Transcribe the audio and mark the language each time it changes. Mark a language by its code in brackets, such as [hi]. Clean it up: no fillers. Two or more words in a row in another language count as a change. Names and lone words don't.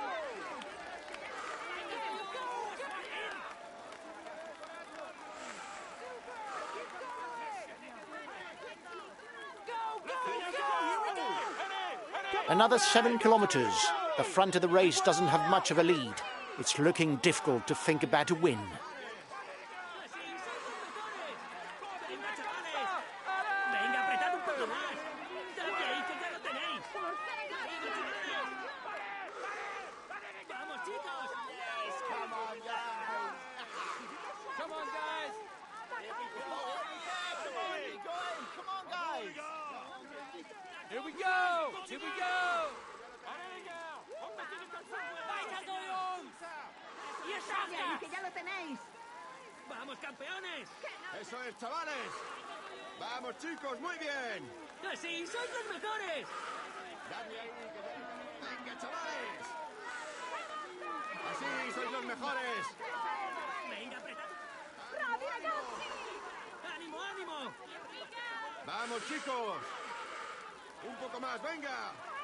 [en] Another 7 kilometers. The front of the race doesn't have much of a lead. It's looking difficult to think about a win. [es] Venga, apretad un poco más. Dadle ahí, que ya lo tenéis. Vamos, chicos. [en] Come on, guys! Come on, guys! Come on, guys! Here we go! Here we go! [de] Weiter so, Jungs. Ihr schafft es. [es] Que ya lo tenéis. Vamos, campeones. ¡Eso es, chavales! ¡Vamos, chicos! ¡Muy bien! Así sois los mejores. ¡Dadle ahí! ¡Venga, chavales! ¡Así sois los mejores! Venga, apretad. [it] Bravi ragazzi! [es] ¡Ánimo, ánimo! ¡Vamos, chicos! ¡Un poco más, venga!